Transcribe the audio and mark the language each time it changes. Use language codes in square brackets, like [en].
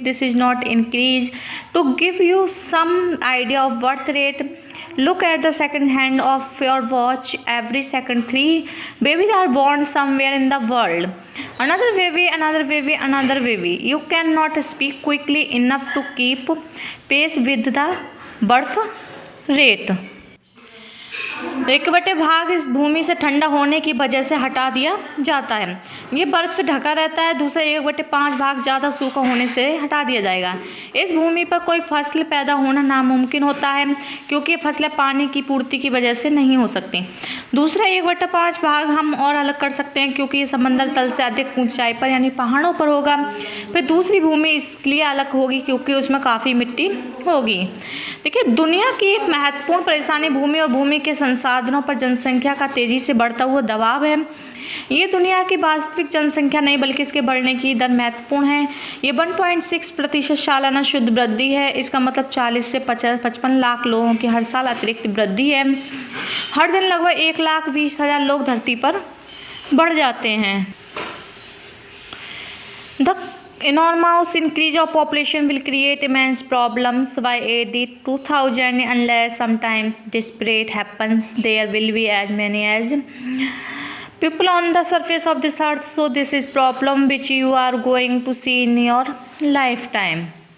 [en] This is not increase. To give you some idea of birth rate, look at the second hand of your watch. Every second 3 babies are born somewhere in the world. Another baby, another baby, another baby. You cannot speak quickly enough to keep pace with the birth rate. [hi] 1/भाग इस भूमि से ठंडा होने की वजह से हटा दिया जाता है। ये बर्फ से ढका रहता है। दूसरा 1/5 भाग ज़्यादा सूखा होने से हटा दिया जाएगा। इस भूमि पर कोई फसल पैदा होना नामुमकिन होता है क्योंकि फसलें पानी की पूर्ति की वजह से नहीं हो सकती। दूसरा 1/5 भाग हम और अलग कर सकते हैं क्योंकि ये समंदर तल से अधिक ऊंचाई पर यानी पहाड़ों पर होगा। फिर दूसरी भूमि इसलिए अलग होगी क्योंकि उसमें काफ़ी मिट्टी होगी। देखिए, दुनिया की एक महत्वपूर्ण परेशानी भूमि और भूमि के संसाधनों पर जनसंख्या का तेज़ी से बढ़ता हुआ दबाव है। ये दुनिया की वास्तविक जनसंख्या नहीं बल्कि इसके बढ़ने की दर महत्वपूर्ण है। ये 1.6% सालाना शुद्ध वृद्धि है। इसका मतलब 40 से 55 लाख लोगों की हर साल अतिरिक्त वृद्धि है। हर दिन लगभग 1,20,000 लोग धरती पर बढ़ जाते हैं। [en] The enormous increase of population will create immense problems by the 2000 unless sometimes desperate happens. There will be as many as people on the surface of this earth. So this is problem which you are going to see in your lifetime.